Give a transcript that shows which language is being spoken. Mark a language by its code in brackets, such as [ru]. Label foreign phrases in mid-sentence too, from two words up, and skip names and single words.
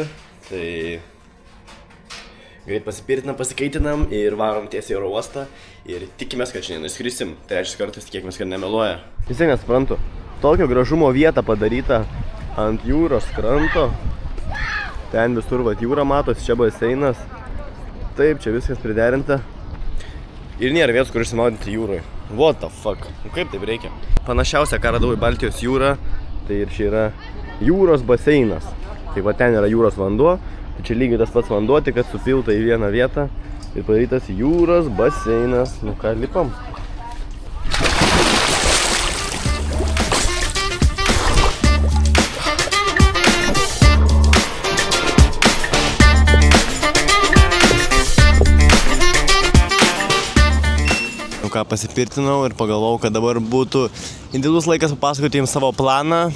[lt] Tai greit pasipirtinam, pasikaitinam ir varom tiesiai į oro uostą ir tikimės, kad šiandien išskrisim. Trečias kartas tikėkimės, kad nemeluoja. Visai nesuprantu. Tokio gražumo vieta padaryta ant jūros kranto. Ten visur vat jūra matosi, čia baseinas. Taip, čia viskas priderinta. Ir nėra vietos, kur išsimaudyti jūroje. [en] What the fuck? [lt] Kaip taip reikia? Panašiausia, ką radau į Baltijos jūrą, tai ir čia yra jūros baseinas. Tai va ten yra jūros vanduo. Tai čia lygiai tas pats vanduo, tik kad supilta į vieną vietą ir padarytas jūros baseinas. Nu ką, lipam? Nu ką, pasipirtinau ir pagalvojau, kad dabar būtų idealus laikas papasakoti jums savo planą.